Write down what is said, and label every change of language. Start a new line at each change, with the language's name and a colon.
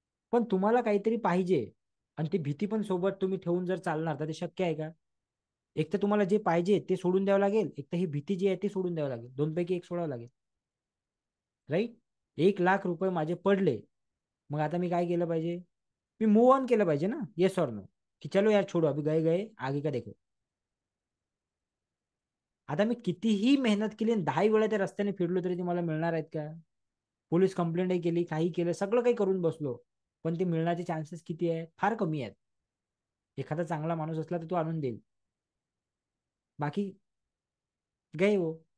Marathi: पण तुम्हाला काहीतरी पाहिजे आणि ती भीती पण सोबत तुम्ही ठेवून जर चालणार तर ते शक्य आहे का? एक तर तुम्हाला जे पाहिजे ते सोडून द्यावं लागेल, एक तर ही भीती जी आहे ती सोडून द्यावं लागेल, दोनपैकी एक सोडावं लागेल. राईट. 1 लाख रुपये माझे पडले, मग आता मी काय केलं पाहिजे? मी मूव ऑन केलं पाहिजे ना, येस और नो, की
Hindi: चलो यार छोडो अभी गए गए आगे का देखो.
Marathi: आता मी कितीही मेहनत केली आणि 10 वेळा त्या रस्त्याने फिरलो तरी ती मला मिळणार आहेत का? पोलीस कंप्लेंटही केली, काही केलं, सगळं काही करून बसलो, पण ते मिळण्याचे चान्सेस किती आहेत? फार कमी आहेत. एखादा चांगला माणूस असला तर तो आणून देईल, बाकी गए हो.